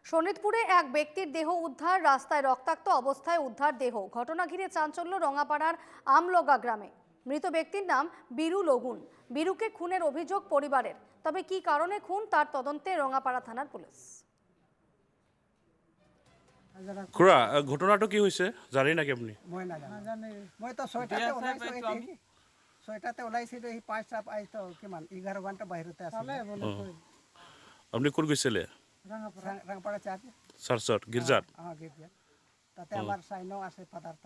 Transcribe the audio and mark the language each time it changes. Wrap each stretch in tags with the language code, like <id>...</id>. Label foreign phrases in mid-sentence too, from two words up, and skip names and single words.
<bn>শোনিতপুরে এক ব্যক্তির দেহ উদ্ধার, রাস্তায় রক্তাক্ত অবস্থায় উদ্ধার দেহ। ঘটনা ঘিরে চাঞ্চল্য রঙাপাড়ার আমলগা গ্রামে। মৃত ব্যক্তির নাম বীরু লগুন। বীরুকে খুনের অভিযোগ পরিবারের, তবে কি কারণে খুন তার তদন্তে রঙাপাড়া থানার পুলিশ।</bn> <as>খুড়া, ঘটনাটো কি হৈছে জানে নাকি আপনি? মই নাজানো। মই তো ছয়টাতে ওলাইছিলোঁ, সি 5টা পাইতো কিমান 11 ঘণ্টা বাহিৰতে আছিলে। আপনি ক'ত গৈছিলে? ৰাংপাৰা চাৰ্চত, গীৰ্জাত? গীৰ্জাত। তাতে আমাৰ চাইনাও আছে ফাদাৰ তাত।</as>